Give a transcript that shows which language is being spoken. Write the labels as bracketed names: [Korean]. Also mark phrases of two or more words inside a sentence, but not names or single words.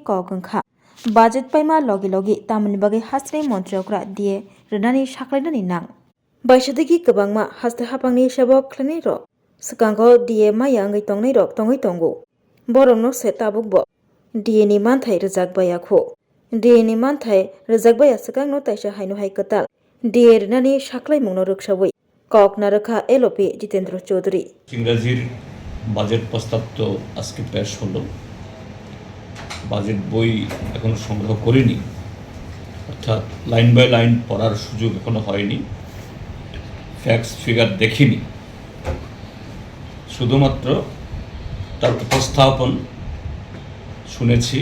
[Kok Borok] kogongkha budget paima logi tamni bagai hasni montriokra die renani saklainani nang baisodegi gobangma haste hapangni shebo khlani ro skango die maya ngai tongnai rok tongai tongo borongno se tabukbo DNI manthai rejak bayakho DNI manthai rejak baya sakang no taisa haino hai katal DNI nani saklai mungno ruksawi kok narakha LOP Jitendra Chaudhary [Bangla] ইংরেজির বাজেট প্রস্তাব তো আজকে পেশ হলো। বাজেট বই এখনো সংগ্রহ করিনি, অর্থাৎ [English] line by line [Bangla] পড়ার সুযোগ এখনো হয়নি, [English] facts figure [Bangla] দেখিনি, শুধুমাত্র তার উপস্থাপন শুনেছি।